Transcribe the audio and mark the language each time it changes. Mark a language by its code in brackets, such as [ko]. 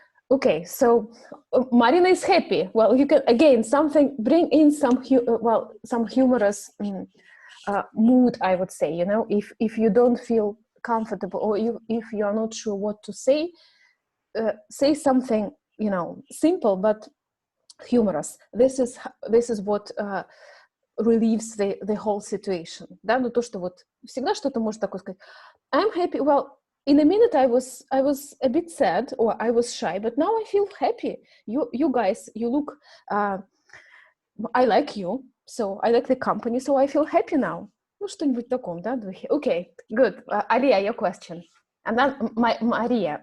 [en] Okay, so Marina is happy. Well, you can again bring in some humorous mood, I would say. You know, if you don't feel comfortable or if you are not sure what to say, say something, you know, simple but humorous. This is what relieves the whole situation. [ru] Да, ну то, что вот всегда что-то может такое сказать. [en] I'm happy. Well, in a minute I was a bit sad or I was shy, but now I feel happy. You guys, you look. I like you, so I like the company, so I feel happy now. [ru] Ну что-нибудь таком, да? [en] Okay, good. Alia, your question, and then Maria.